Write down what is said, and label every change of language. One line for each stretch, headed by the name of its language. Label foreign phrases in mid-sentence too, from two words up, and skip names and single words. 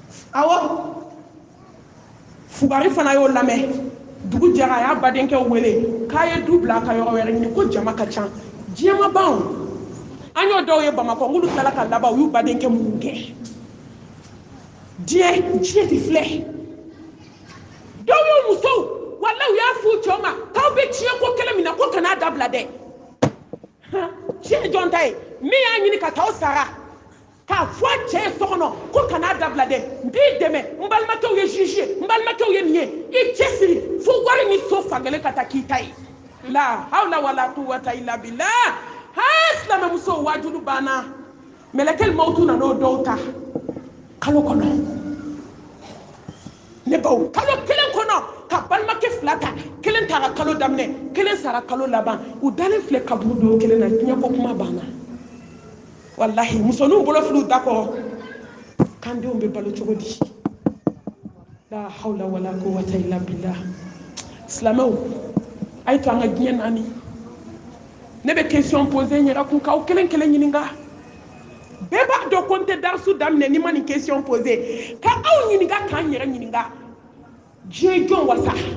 Bambara: awo fugari fana y'o lamɛn dugu jɛra a y'a badenkɛ wele k'a ye du bila ka yɔrɔ wɛrɛ ɲini ko jama ka ca diɲɛ ma ban an y'o dɔw ye bamakɔ n'olu tilala ka laban u y'u badenkɛ minnu gɛn diɲɛ ti filɛ dɔw y'u musow wala u y'a f'u cɛw ma k'aw bɛ tiɲɛ ko kelen min na ko kan'a dabila dɛ tiɲɛ jɔn ta ye min y'a ɲini ka t'aw sara k'a fɔ a cɛ ye so kɔnɔ ko kan'a dabila dɛ n b'i dɛmɛ n balimakɛw ye juge ye n balimakɛw ye nin ye i cɛsiri fo wari ni so fankelen ka taa k'i ta ye
Arabic: لا حول ولا قوة إلا بالله
Bambara: ha silamɛmusow wajudu banna mɛlɛkɛl mawutu nan'o dɔw ta kalo kɔnɔ ne baw kalo kelen kɔnɔ ka balimakɛ fila ta kelen taara kalo daminɛ kelen sara kalo laban u dalen filɛ kaburu don kelen na diɲɛ ko kuma banna wallahi musoninw bolo filiw da kɔrɔ kan denw bɛ balo cogo di
Arabic: لا حول ولا قوة إلا بالله
Bambara: silamɛw a ye to an ka diɲɛ naani ne bɛ
French: question poser
Bambara: n yɛrɛ kun k'aw kelen kelen ɲininka bɛɛ b'a dɔn ko n tɛ darisu daminɛ ni ma nin
French: question poser
Bambara: ka aw ɲininka k'an yɛrɛ ɲininka diɲɛ jɔn wasa